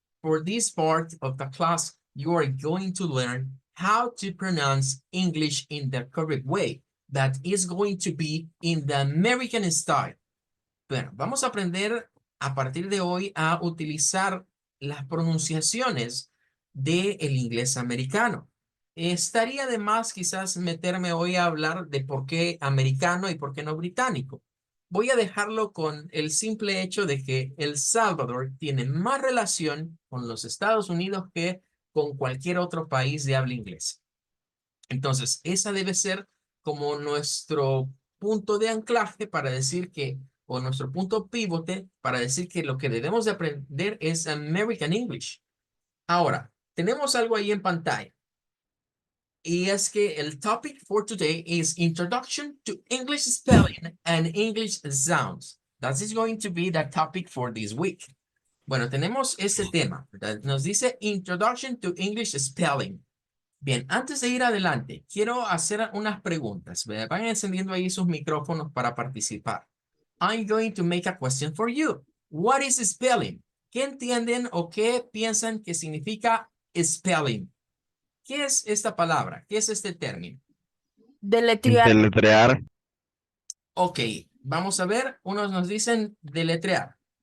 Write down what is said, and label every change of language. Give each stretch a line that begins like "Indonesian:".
English: For this part of the class, you are going to learn how to pronounce English in the correct way. That is going to be in the American style.
Spanish: Bueno, vamos a aprender a partir de hoy a utilizar las pronunciaciones del inglés americano. Estaría de más quizás meterme hoy a hablar de por qué americano y por qué no británico. Voy a dejarlo con el simple hecho de que El Salvador tiene más relación con los Estados Unidos que con cualquier otro país de habla inglesa. Entonces, esa debe ser como nuestro punto de anclaje para decir que, o nuestro punto pivote para decir que lo que debemos de aprender es American English. Ahora, tenemos algo ahí en pantalla. Y es que el
English: topic for today is Introduction to English Spelling and English Sounds. That is going to be the topic for this week.
Spanish: Bueno, tenemos este tema, ¿verdad? Nos dice Introduction to English Spelling. Bien, antes de ir adelante, quiero hacer unas preguntas. Van encendiendo ahí sus micrófonos para participar.
English: I'm going to make a question for you. What is spelling?
Spanish: ¿Qué entienden o qué piensan que significa spelling? ¿Qué es esta palabra? ¿Qué es este término? Deletrear. Deletrear. Ok, vamos a ver. Unos nos dicen deletrear.